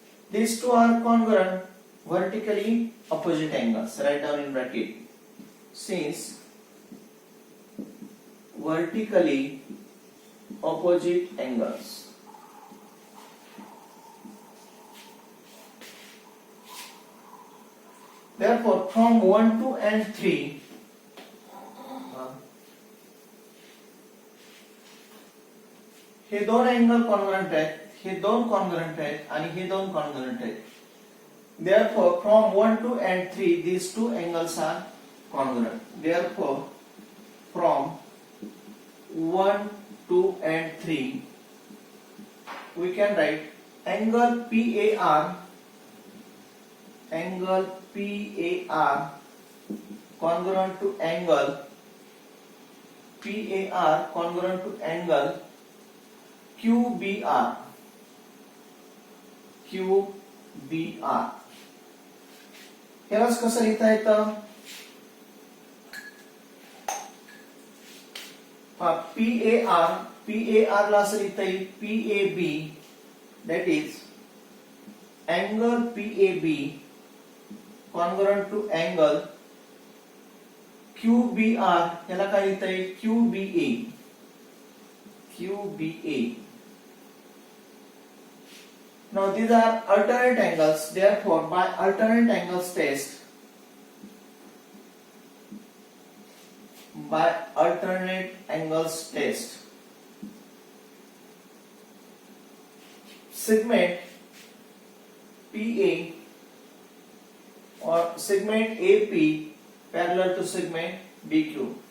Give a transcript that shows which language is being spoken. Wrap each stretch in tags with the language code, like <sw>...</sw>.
<en>These two are congruent vertically opposite angles. Write down in bracket. Since vertically opposite angles, therefore from 1, 2 and 3</en> <mr>हे दोन angle congruent आहेत, हे दोन congruent आहेत आणि हे दोन कॉन्ग्रंट आहेत.</mr> <en>Therefore from 1, 2 and 3 these two angles are congruent. Therefore from 1, 2 and 3 we can write angle PAR congruent to angle QBR.</en> <mr>यालाच कसं लिहिता येतं?</mr> <en>PAR</en> <mr>ला असं लिहिता येईल</mr> <en>PAB, that is angle PAB congruent to angle</en> <mr>QBR याला काय लिहिता येईल QBA.</mr> <en>Now these are alternate angles, therefore by alternate angles test, segment PA or segment AP parallel to segment BQ.</en>